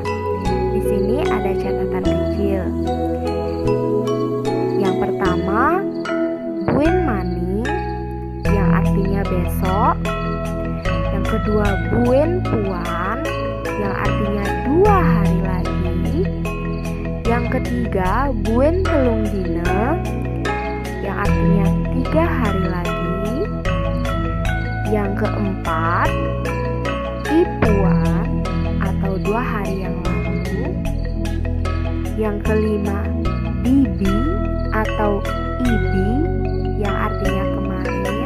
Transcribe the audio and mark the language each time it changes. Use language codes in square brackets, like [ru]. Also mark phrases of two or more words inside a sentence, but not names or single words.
[id] Di sini ada catatan kecil. Yang pertama, [ban] buin mani [id] yang artinya besok. Yang kedua, [ban] buin puan [id] yang artinya 2 hari lagi. Yang ketiga, [ban] buen telung dina [id] yang artinya 3 hari lagi. Yang keempat, ipuan atau 2 hari yang lalu. Yang kelima, bibi atau ibi yang artinya kemarin.